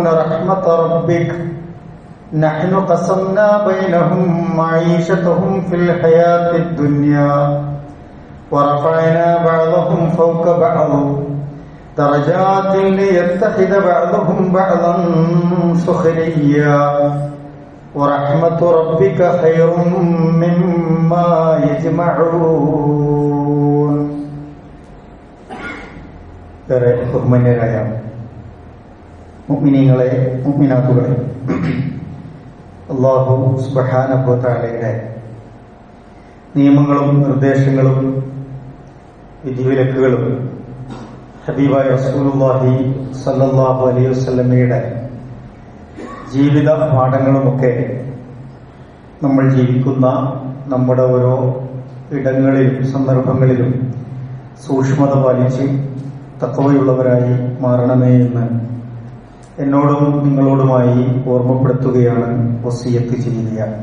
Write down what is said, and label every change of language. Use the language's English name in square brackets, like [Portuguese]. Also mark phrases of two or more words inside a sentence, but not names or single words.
[Arabic] رحمة ربك نحن قسمنا بينهم معيشتهم في الحياة الدنيا ورفعنا بعضهم فوق بعض درجات ليتخذ بعضهم بعضا سخريا ورحمة ربك خير مما يجمعون. [Malayalam] ബഹുമാന്യരായ മുഅ്മിനീങ്ങളെ മുഅ്മിനാത്തുകളെ, [Arabic] الله سبحانه وتعالى [Malayalam] നിയമങ്ങളും നിർദ്ദേശങ്ങളും വിധിവിലക്കുകളും ഹബീബായ [Arabic] رسول الله صلى الله عليه وسلم [Malayalam] ജീവിത പാഠങ്ങളുമൊക്കെ നമ്മൾ ജീവിക്കുന്ന നമ്മുടെ ഓരോ ഇടങ്ങളിലും സന്ദർഭങ്ങളിലും സൂക്ഷ്മത പാലിച്ച് തഖ്വയുള്ളവരായി മാറണമേ എന്ന് എന്നോടും നിങ്ങളോടുമായി ഓർമ്മപ്പെടുത്തുകയാണ് വസിയത്ത് ചെയ്യുക.